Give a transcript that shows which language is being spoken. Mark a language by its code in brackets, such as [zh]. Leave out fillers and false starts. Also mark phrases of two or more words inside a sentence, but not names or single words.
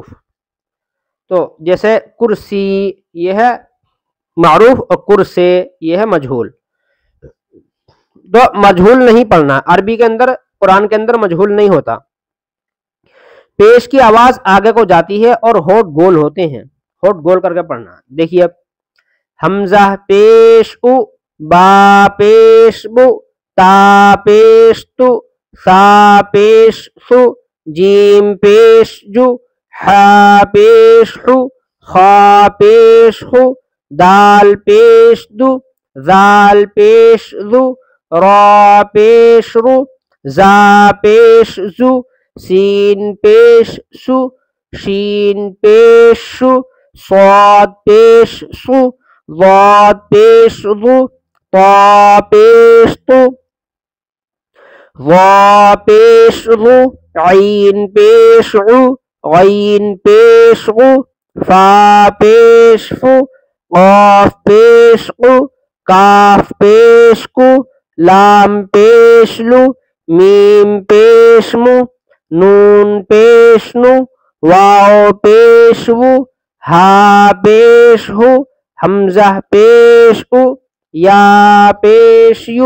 [ur] تو جیسے کرسی یہ ہے معروف، اور کرسے یہ ہے مجہول۔ تو مجہول نہیں پڑھنا، عربی کے اندر، قرآن کے اندر مجہول نہیں ہوتا۔ پیش کی آواز آگے کو جاتی ہے اور ہونٹ گول ہوتے ہیں، ہونٹ گول کر کے پڑھنا۔ دیکھیے اب حمزہ پیش او، با پیش بو، تا پیش تو، سا پیش سو، جیم پیش جو، ہا پیش ہو، خا پیش ہو، دال پیش دو، زال پیش دو، را پیش رو، زا پیش زو، سین پیش سو، شین پیش شو، صاد پیش سو، ضاد پیش ضو، طا پیش تو، ضا پیش ضو، عین پیش عو، غین پیش غو، فا پیش فو، قاف پیش قو، کاف پیش کو، لام پیش لو، میم پیش مو، نون پیش نو، واو پیش وو، ہا پیش ہو، حمزہ پیش او، یا پیش یو۔